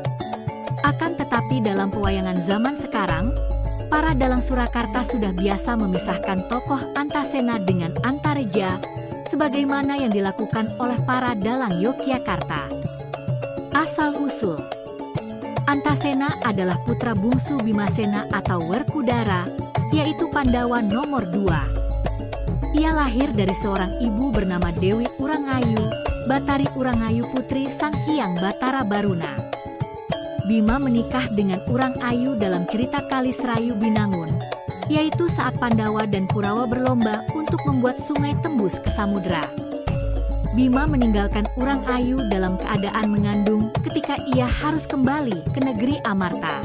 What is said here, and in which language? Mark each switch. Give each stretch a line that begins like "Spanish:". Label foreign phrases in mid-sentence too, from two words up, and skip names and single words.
Indonesian: Akan tetapi dalam pewayangan zaman sekarang, para dalang Surakarta sudah biasa memisahkan tokoh Antasena dengan Antareja, sebagaimana yang dilakukan oleh para dalang Yogyakarta. Asal-usul Antasena adalah putra bungsu Bimasena atau Werkudara, yaitu Pandawa nomor 2. Ia lahir dari seorang ibu bernama Dewi Urangayu, Batari Urangayu putri Sang Hyang Batara Baruna. Bima menikah dengan Urangayu dalam cerita Kalisrayu Binangun, yaitu saat Pandawa dan Kurawa berlomba untuk membuat sungai tembus ke samudra. Bima meninggalkan Urangayu dalam keadaan mengandung ketika ia harus kembali ke negeri Amarta.